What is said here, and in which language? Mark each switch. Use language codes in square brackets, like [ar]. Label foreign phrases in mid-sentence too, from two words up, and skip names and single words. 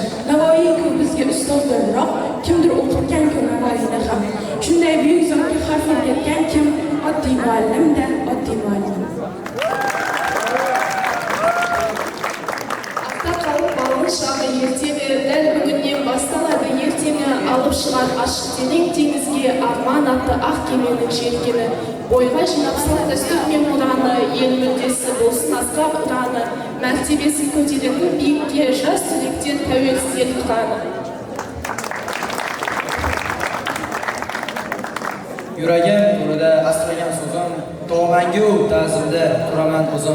[uz] Navoiy-ku bizga ustozlarroq, kimdir o'qitgan-ku Navoiyni ham. Shunday buyuk zotga harf o'rgatgan kim? Oddiy muallim-da, oddiy muallim. Şahı erteni, [kk] dәл бүгіннен басталады ертеңі алып шығар ашық терең теңізге арман атты ақ кеменің желкені. Бойға жинап сал дәстүр мен мұраны, ел мүддесі болсын асқақ ұраны, мәртебесі көтеретін биікке жас түлектен тәуелсіз ел тұраны. [uz] Yuragim turida asragan so'zim, tog'angu ta'zimda turaman o'zim.